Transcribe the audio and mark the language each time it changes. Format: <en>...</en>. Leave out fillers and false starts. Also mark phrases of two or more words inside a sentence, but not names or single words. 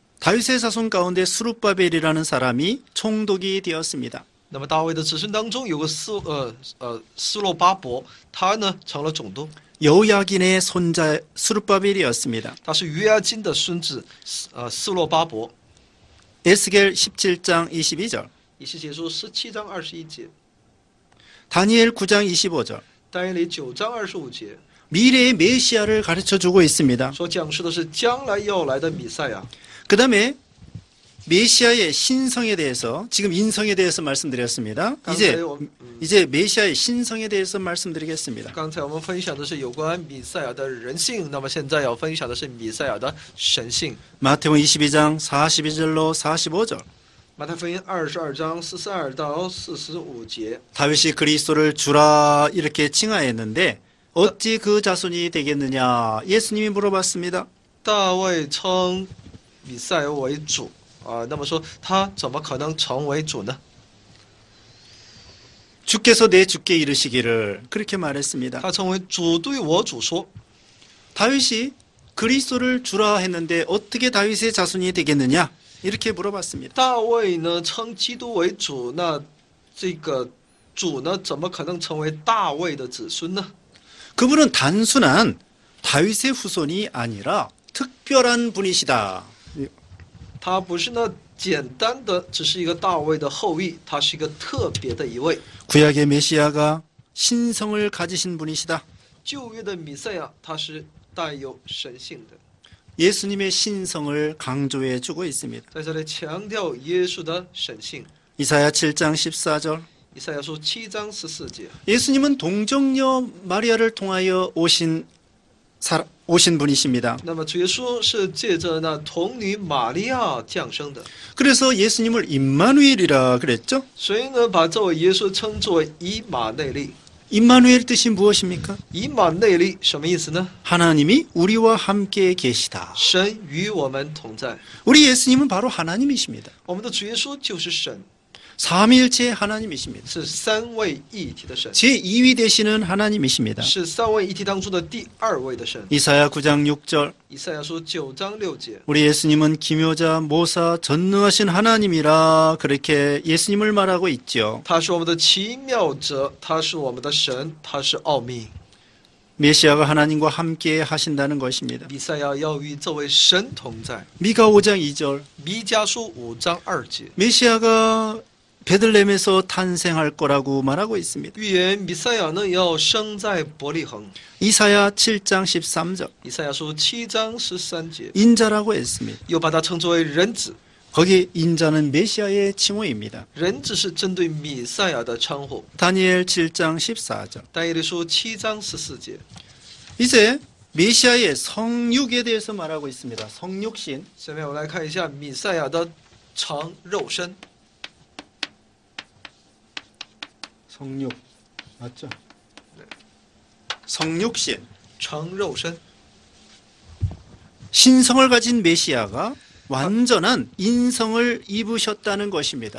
<ko>다윗의 자손 가운데 수룹바벨이라는 사람이 총독이 되었습니다.</ko> <zh>那么大卫的子孙当中有个斯洛巴伯，他呢成了总督，</zh> <ko>여호야긴의 손자 수룹바벨이었습니다.</ko> <zh>他是约押金的孙子斯洛巴伯。</zh> <ko>에스겔 17장 22절.</ko> <zh>以西结书17章21节，</zh> <ko>다니엘 9장 25절.</ko> <zh>但以理9章25节</zh> <ko>미래의 메시아를 가르쳐주고 있습니다.</ko> <zh>所讲述的是将来要来的弥赛亚。</zh> <ko>그 다음에 메시아의 신성에 대해서 지금 인성에 대해서 말씀드렸습니다.</ko> <zh>刚才我</zh> <ko>이제 메시아의 신성에 대해서 말씀드리겠습니다.</ko> <zh>刚才我们分享的是有关弥赛亚的人性，那么现在要分享的是弥赛亚的神性。</zh> <ko>마태복음 22장 42절로 45절.</ko> <zh>马太福音22章42到45节，</zh> <ko>다윗이 그리스도를 주라 이렇게 칭하였는데 어찌 그 자손이 되겠느냐 예수님이 물어봤습니다.</ko> <zh>大卫称弥赛亚为主那么说他怎么可能成为主呢？</zh> <ko>주께서 내 주께 이르시기를 그렇게 말했습니다.</ko> <zh>他称为主对我主说。</zh> <ko>다윗이 그리스도를 주라 했는데 어떻게 다윗의 자손이 되겠느냐 이렇게 물어봤습니다.</ko> <zh>大卫呢称基督为主，那这个主呢怎么可能成为大卫的子孙呢？</zh> <ko>그분은 단순한 다윗의 후손이 아니라 특별한 분이시다.</ko> <zh>他不是那简单的只是一个大卫的后裔，他是一个特别的一位。</zh> <ko>구약의 메시아가 신성을 가지신 분이시다.</ko> <zh>旧约的弥赛亚他是带有神性的，</zh> <ko>예수님의 신성을 강조해 주고 있습니다.</ko> <zh>在这里强调耶稣的神性。</zh> <ko>이사야 7장 14절.</ko> <zh>以赛亚书7章14节，</zh> <ko>예수님은 동정녀 마리아를 통하여 오신 분이십니다.</ko> <zh>那么主耶稣是借着那童女玛利亚降生的，</zh> <ko>그래서 예수님을 임마누엘이라 그랬죠.</ko> <zh>所以呢把这位耶稣称作为以马内利。</zh> <ko>임마누엘 뜻이 무엇입니까?</ko> <zh>以马内利什么意思呢？</zh> <ko>하나님이 우리와 함께 계시다.</ko> <zh>神与我们同在。</zh> <ko>우리 예수님은 바로 하나님이십니다.</ko> <zh>我们的主耶稣就是神，</zh> <ko>삼위일체 하나님이십니다.</ko> <zh>是三位一体的神，</zh> <ko>제2위 되시는 하나님이십니다.</ko> <zh>是三位一体当中的第二位的神。</zh> <ko>이사야 9장 6절.</ko> <zh>以赛亚书9章6节，</zh> <ko>우리 예수님은 기묘자 모사 전능하신 하나님이라 그렇게 예수님을 말하고 있죠.</ko> <zh>他是我们的奇妙者，他是我们的神，他是奥秘。</zh> <ko>메시아가 하나님과 함께 하신다는 것입니다.</ko> <zh>弥赛亚要与这位神同在。</zh> <ko>미가 5장 2절.</ko> <zh>弥迦书5章2节，</zh> <ko>메시아가 베들레헴에서 탄생할 거라고 말하고 있습니다.</ko> <zh>预言弥赛亚呢要生在伯利恒。</zh> <ko>이사야 7장 13절.</ko> <zh>以赛亚书7章13节，</zh> <ko>인자라고 했습니다.</ko> <zh>又把他称作为人子。</zh> <ko>거기 인자는 메시아의 칭호입니다.</ko> <zh>人子是针对弥赛亚的称呼。</zh> <ko>다니엘 7장 14절.</ko> <zh>但以理书7章14节，</zh> <ko>이제 메시아의 성육에 대해서 말하고 있습니다. 성육신.</ko> <zh>下面我们来看一下弥赛亚的成肉身。</zh> <ko>성육 맞죠? 성육신.</ko> <zh>成肉身，</zh> <ko>신성을 가진 메시아가 완전한 인성을 입으셨다는 것입니다.</ko>